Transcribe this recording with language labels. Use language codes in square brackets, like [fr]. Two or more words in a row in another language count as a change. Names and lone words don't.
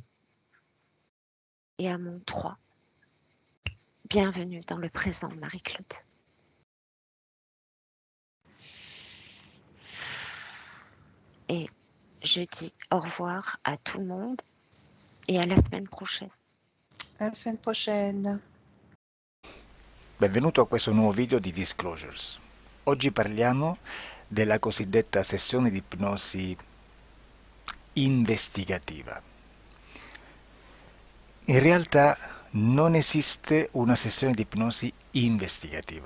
[fr] Et à mon 3, bienvenue dans le présent, Marie-Claude. Et je dis au revoir à tout le monde [it] e alla [fr] semaine prochaine. À la semaine prochaine. [it] Benvenuto a questo nuovo video di Disclosures. Oggi parliamo della cosiddetta sessione di ipnosi investigativa. In realtà non esiste una sessione di ipnosi investigativa.